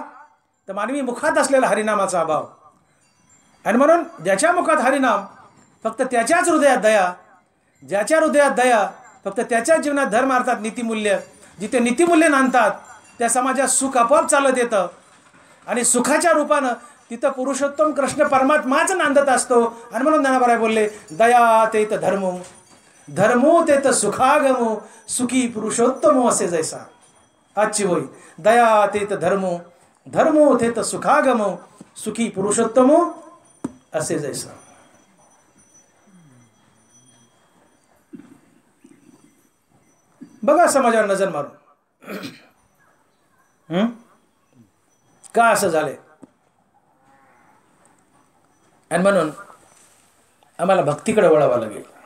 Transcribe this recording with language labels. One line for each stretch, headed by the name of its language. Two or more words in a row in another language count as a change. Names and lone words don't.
Marathi: तर मानवी मुखात असलेला हरिनामाचा अभाव. आणि म्हणून ज्याच्या मुखात हरिनाम फक्त त्याच्याच हृदयात दया, ज्याच्या हृदयात दया फक्त त्याच्याच जीवनात धर्म अर्थात नीतिमूल्य. जिथे नीतिमूल्य नांदतात त्या समाजात सुख आपोआप चालत येतं आणि सुखाच्या रूपानं तिथं पुरुषोत्तम कृष्ण परमात्माच नांदत असतो. आणि म्हणून ज्ञानोबा बोलले, दया तेत धर्मो, धर्मो तेत सुखागमो, सुखी पुरुषोत्तमो असे जैसा. आजची होई, दया तेत धर्मो, धर्मो तेत सुखागमो, सुखी पुरुषोत्तमो असे जैसा. बघा समाजावर नजर मारून का असं झालंय. आणि म्हणून आम्हाला भक्तीकडे वळावं लागेल.